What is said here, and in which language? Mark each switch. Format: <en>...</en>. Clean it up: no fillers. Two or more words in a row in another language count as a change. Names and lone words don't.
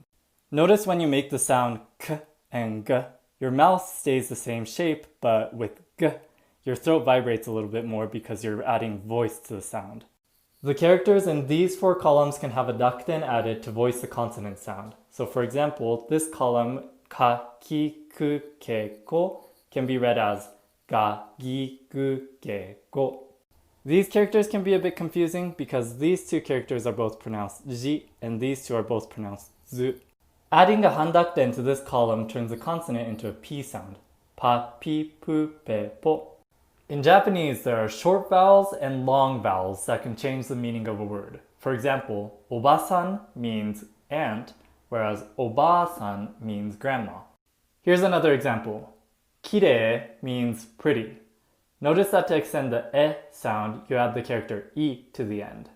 <en>Notice when you make the sound k and g, your mouth stays the same shape, but with g, your throat vibrates a little bit more because you're adding voice to the sound. The characters in these 4 columns can have a dakten added to voice the consonant sound. So for example, this column,</en> <ja>ka, ki, ku, ke, ko,</ja> <en>can be read as</en> <ja>ga, gi, gu, ge, go.</ja> <en>These characters can be a bit confusing because these 2 characters are both pronounced ji, and these 2 are both pronounced zu. Adding a handakten to this column turns a consonant into a P sound.</en> <ja>Pa, pi, pu, pe, po.</ja> <en>In Japanese, there are short vowels and long vowels that can change the meaning of a word. For example, obasan means aunt, whereas oba-san means grandma. Here's another example. Kirei means pretty. Notice that to extend the e sound, you add the character i to the end.</en>